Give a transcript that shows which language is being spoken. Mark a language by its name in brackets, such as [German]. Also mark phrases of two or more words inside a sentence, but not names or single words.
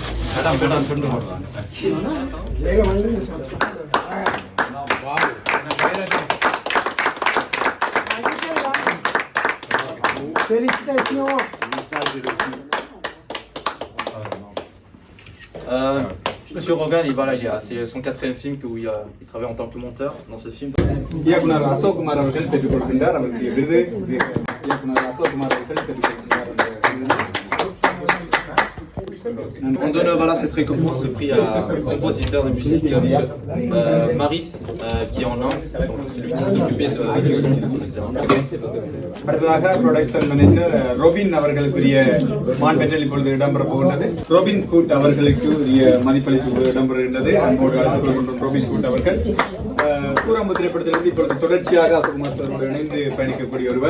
[Tamil] மேலே வந்து Félicitations. [French] Monsieur Rogan, c'est son 4e film où il travaille en tant que monteur dans ce film. [Tamil] இயக்குனர் அசோக் குமார் அவர்கள் பெற்றுக் கொடுக்கின்றார். அவருக்கு விருது இயக்குனர் அசோக் குமார் அவர்கள் பெற்றுக் கொடுக்கின்றார். [French] On donne cette récompense, ce prix à compositeur de musique, Maris, qui est en Inde. Donc c'est lui qui s'est occupé du son, etc. [Tamil] அடுத்ததாக [English] production manager [Tamil] ரோபின் அவர்களுக்குரிய மாண்பெற்றல் இப்பொழுது இடம்பெற போகின்றது. ரோபின் கூட் அவர்களுக்கு உரிய மதிப்பளிப்பு இடம்பெறுகின்றது. அன்போடு அழைத்துக் கொள்கின்றோம் ரோபின் கூட் அவர்கள். கூரம்பு திரைப்படத்திலிருந்து இப்பொழுது தொடர்ச்சியாக அசோக்குமார் சாரோடு இணைந்து பயணிக்கக்கூடிய ஒருவர்.